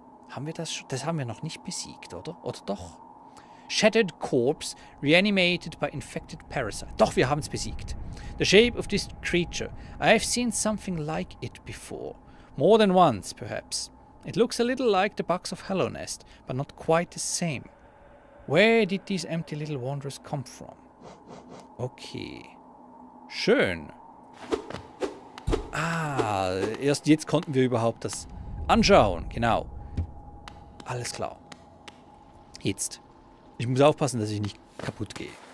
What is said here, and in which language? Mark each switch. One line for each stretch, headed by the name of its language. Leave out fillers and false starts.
German: Haben wir das schon? Das haben wir noch nicht besiegt, oder? Oder doch?
English: Shattered corpse, reanimated by infected parasite.
German: Doch, wir haben es besiegt.
English: The shape of this creature. I have seen something like it before. More than once, perhaps. It looks a little like the box of Hello Nest, but not quite the same. Where did these empty little wanderers come from?
German: Okay. Schön. Ah, erst jetzt konnten wir überhaupt das anschauen. Genau. Alles klar. Jetzt. Ich muss aufpassen, dass ich nicht kaputt gehe.